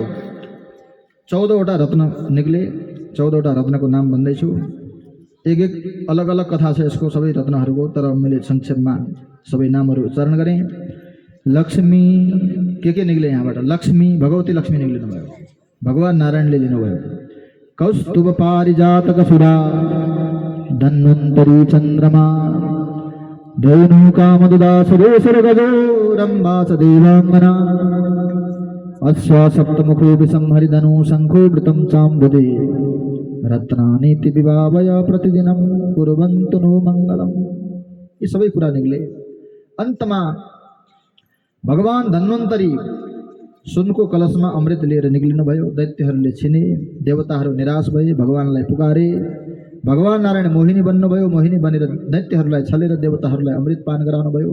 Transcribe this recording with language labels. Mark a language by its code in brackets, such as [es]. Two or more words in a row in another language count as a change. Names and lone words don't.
[ne] 14वटा रत्न निक्ले। 14वटा रत्नको नाम भन्दैछु। एक अलग अलग कथा छ यसको सबै रत्नहरूको, तर मैले संक्षेपमा सबै नामहरू उच्चारण गरेँ। लक्ष्मी के निक्ले यहाँबाट? लक्ष्मी, भगवती लक्ष्मी निक्लिनु भयो। भगवान नारायणले लिनुभयो। [sa] कौस्तुभ पारिजातक सुरा धन्वन्तरी चन्द्रमा धेनु कामदुदा सुरेशर गजो रम्बास देवाङ्गना अश्वा सप्तमुखो विसंहरिधनु शंखो वृतं चाम्बुदे रत्नानीति विभावय प्रतिदिनं कुर्वन्तु नो मङ्गलम्। [ne] यी सबै कुरा निक्ले। अन्तमा भगवान धन्वन्तरी सुनको कलशमा अमृत लिएर निक्लिनु भयो। दैत्यहरूले छिने। देवताहरू निराश भए। भगवानलाई पुकारे। भगवान नारायण मोहिनी बन्नुभयो। मोहिनी बनेर दैत्यहरूलाई छलेर देवताहरूलाई अमृत पान गराउनु भयो।